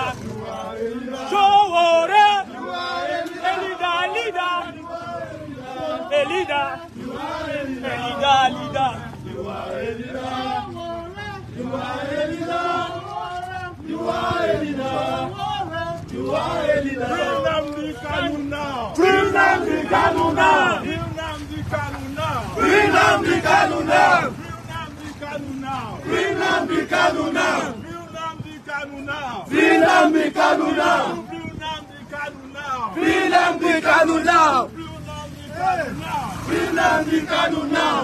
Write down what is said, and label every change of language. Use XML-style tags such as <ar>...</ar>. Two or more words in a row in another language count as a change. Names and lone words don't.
<en>Sowore. You are a leader. A leader. You are a leader. You are a leader. You are a leader. You are a leader. You are a leader. Free Nnamdi Kanu now. Free Nnamdi Kanu now. Free Nnamdi Kanu now. Free Nnamdi Kanu now. Free Nnamdi Kanu now. Free Nnamdi Kanu now. Free Nnamdi Kanu now. Free Nnamdi Kanu now.</en>